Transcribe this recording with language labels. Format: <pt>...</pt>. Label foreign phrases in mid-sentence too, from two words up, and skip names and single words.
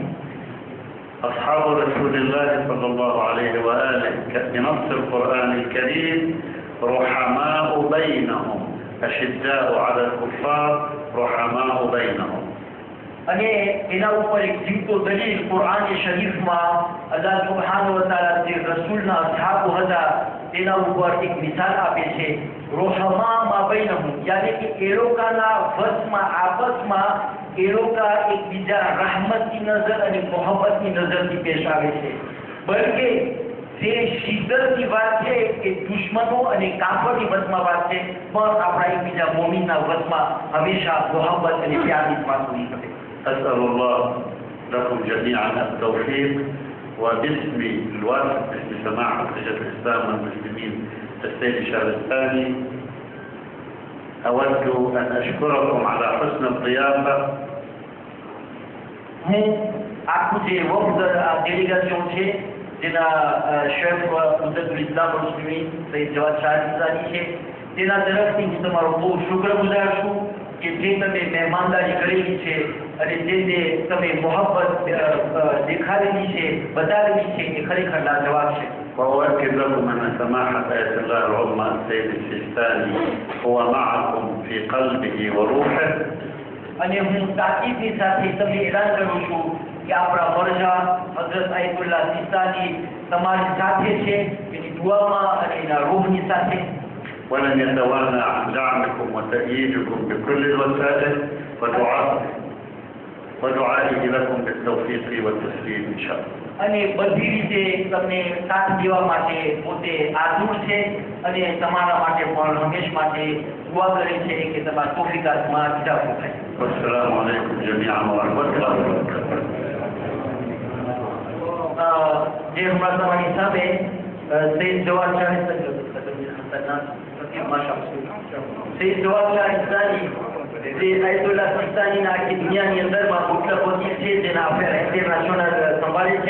<ar>أصحاب رسول الله صلى الله عليه وآله بنص القرآن الكريم رحماء بينهم أشداء على الكفار رحماء بينهم.</ar> <gu>અને એના ઉપર એક જીવતો દલીલ કુરાન શરીફમાં</gu> <ar>الله سبحانه وتعالى</ar> <gu>જે રસૂલના અસહાબો હતા તેના ઉપર એક મિસાલ આપે છે,</gu> <ar>رحماء ما بينهم,</ar> <gu>યાની કે એ લોકોના વશમાં આપસમાં એ લોકો એકબીજા rahmatની નજર અને મોહબ્બતની નજરથી પેશ આવે છે. બલકે જે શિદ્દતની વાત છે એ દુશ્મનો અને કાફરની વશમાં વાત છે, પણ આપણા એકબીજા મોમીનના વશમાં હંમેશા મોહબ્બત અને પ્યારની વાત હોવી શકે.</gu> <ar>أسأل الله لكم جميعا التوفيق، وباسم الوفد باسم سماحة شيخ الإسلام والمسلمين السيد الشهرستاني أود أن أشكركم على حسن الضيافة.</ar> <gu>હું આખું જે વફદ ડેલિગેશન છે જેના શેખ</gu> <ar>مدة الإسلام مسلمين</ar> <gu>સૈયદ જવાદ શાહરિઝાની છે, તેના તરફથી હું તમારો બહુ શુક્રગુજાર છું કે જે તમે મહેમાનદારી કરેલી છે અને જે તમે મોહબ્બત દેખાડેલી છે, બતાવેલી છે, એ ખરેખર લાજવાબ છે.</gu> <ar>وأؤكد لكم أن سماحة آية الله العظمى السيد السيستاني هو معكم في قلبه وروحه.</ar> <gu>અને હું તાકીદની સાથે તમને એલાન કરું છું કે આપણા મરજા હઝરત આયતુલ્લાહ સિસ્તાની તમારી સાથે છે, એની દુઆમાં અને એના રૂહની સાથે.</gu> <ar>ولن يتوانى عن دعمكم وتأييدكم بكل الوسائل ودعائكم. ودعائه لكم بالتوفيق والتسليم إن شاء الله.</ar> <gu>અને બધી રીતે તમને સાથ દેવા માટે પોતે આતુર છે અને તમારા માટે પણ હંમેશ માટે દુઆ કરે છે કે તમારા તૌફીકાતમાં ઇજાફો થાય.</gu> <ar>والسلام عليكم جميعا ورحمة الله وبركاته.</ar> <gu>જે હમણાં તમારી હિસાબે સૈયદ જવાહર શાહ સૈયદ જવાહર શાહ ઇસ્લામી જે આયતુલ્લાહ સિસ્તાનીના આખી દુનિયાની અંદરમાં મુખ્ય વકીલ છે જેના અફેર ઇન્ટરનેશનલ સંભાળે છે.</gu>